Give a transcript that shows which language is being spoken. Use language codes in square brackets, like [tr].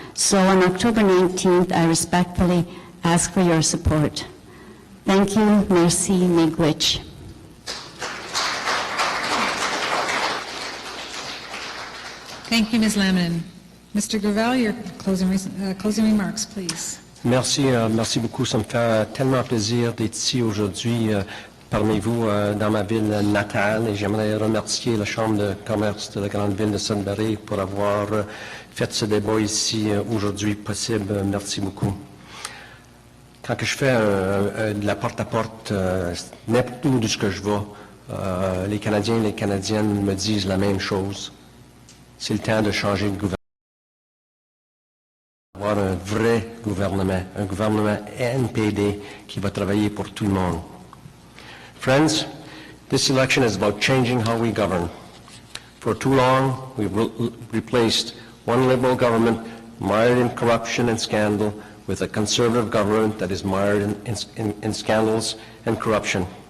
[en] So on October 19th, I respectfully ask for your support. Thank you. Merci. Miigwech. Thank you, Ms. Lemon. Mr. Gravel, your closing remarks, please. [fr] Merci beaucoup. Ça me fait tellement plaisir d'être ici aujourd'hui parmi vous dans ma ville natale et j'aimerais remercier la Chambre de commerce de la grande ville de Sudbury pour avoir fait ce débat ici aujourd'hui possible. Merci beaucoup. Quand je fais de la porte-à-porte, n'importe où de ce que je vais, les Canadiens et les Canadiennes me disent la même chose. C'est le temps de changer de gouvernement. Avoir un vrai gouvernement, un gouvernement NPD qui va travailler pour tout le monde. [en] Friends, this election is about changing how we govern. For too long, we've replaced one Liberal government mired in corruption and scandal with a Conservative government that is mired in scandals and corruption.